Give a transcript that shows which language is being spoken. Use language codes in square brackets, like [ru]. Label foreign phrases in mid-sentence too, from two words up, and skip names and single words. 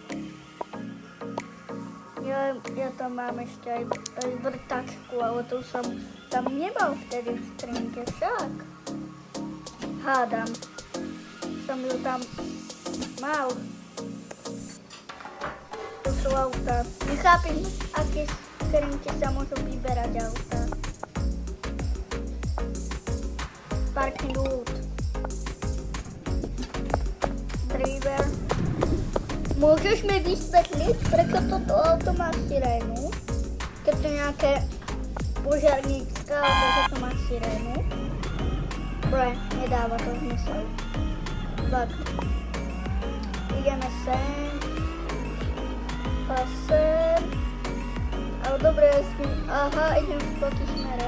[sk] Ja tam mám ešte aj vrtačku, ale tu som tam nemal vtedy v skrinke však. Hádam. Som ju tam mal. To sú auta. Nechápim, aké skrinky sa môžu vyberať auta. [en] Parking lot. Driver. [sk] Môžeš mi vysvetliť, prečo toto auto má sirénu? Keď to nejaké požiarnícka, alebo že to má sirénu? Bre, nedáva to zmysel. Tak, ideme sem a sem, ale dobre, aha, idem v protismere.